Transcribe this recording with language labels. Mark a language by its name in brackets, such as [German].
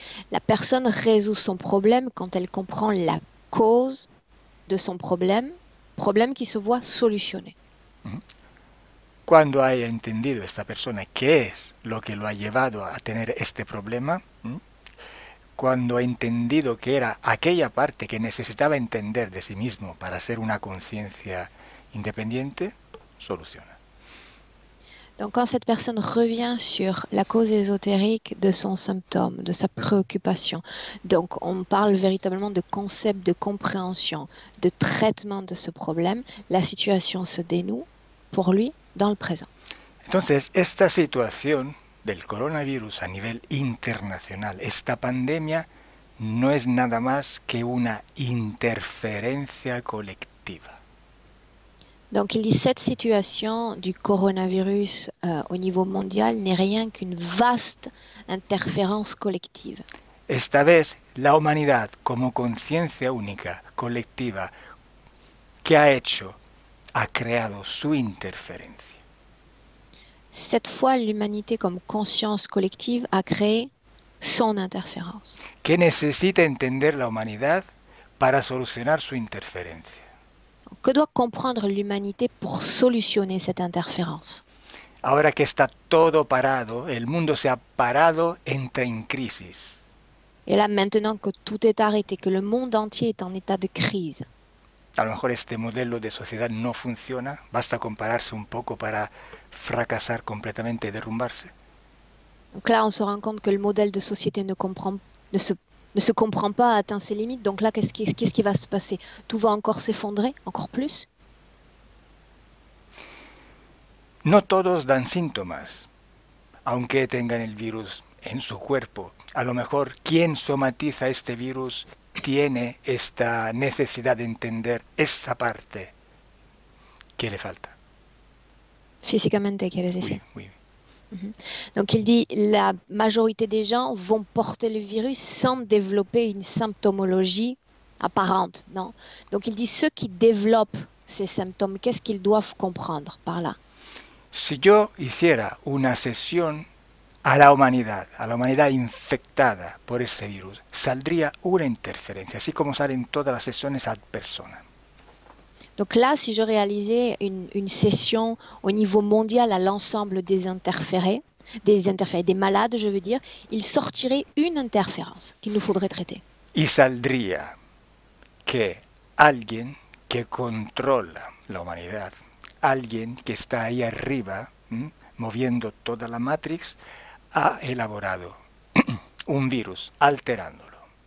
[French] La personne résout son problème quand elle comprend la cause de son problème qui se voit solutionné. [Spanish] Cuando haya entendido esta persona qué es lo que lo ha llevado a tener este problema, cuando ha entendido que era aquella parte que necesitaba entender de sí mismo para ser una conciencia independiente, soluciona. [French] Donc, quand cette personne revient sur la cause ésotérique de son symptôme, de sa préoccupation, donc on parle véritablement de concept de compréhension, de traitement de ce problème, la situation se dénoue pour lui dans le présent. [Spanish] Entonces, esta situación del coronavirus a nivel internacional, esta pandemia, no es nada más que una interferencia colectiva. [French] Donc il dit cette situation du coronavirus au niveau mondial n'est rien qu'une vaste interférence collective. [Spanish] Esta vez, la humanidad como conciencia única, colectiva, ¿qué ha hecho? Ha creado su interferencia. [French] Cette fois, l'humanité comme conscience collective a créé son interférence. [Spanish] ¿Qué necesita entender la humanidad para solucionar su interferencia? [French] Que doit comprendre l'humanité pour solutionner cette interférence? [Spanish] Ahora que está todo parado, el mundo se ha parado, entra en crisis. [French] Et là, maintenant que tout est arrêté, que le monde entier est en état de crise, [Spanish] A lo mejor este modelo de sociedad no funciona, basta compararse un poco para fracasar completamente y derrumbarse. [French] donc là, on se rend compte que le modèle de société ne se comprend pas, atteint ses limites. Donc là, qu'est-ce qui va se passer? Tout va encore s'effondrer, encore plus? [Spanish] No todos dan síntomas, aunque tengan el virus en su cuerpo. A lo mejor quien somatiza este virus tiene esta necesidad de entender esa parte que le falta. Físicamente, quieres decir. [French] Oui, oui. Donc il dit la majorité des gens vont porter le virus sans développer une symptomologie apparente, non? Donc il dit ceux qui développent ces symptômes, qu'est-ce qu'ils doivent comprendre par là? [Spanish] Si yo hiciera una sesión a la humanidad infectada por ese virus, saldría una interferencia, así como salen todas las sesiones ad persona. [French] Donc là, si je réalisais une session au niveau mondial à l'ensemble des interférés, des malades, je veux dire, il sortirait une interférence qu'il nous faudrait traiter. [Spanish] Y saldría que alguien que controla la humanidad, alguien que está ahí arriba, moviendo toda la Matrix, ha elaborado un virus, alterándolo.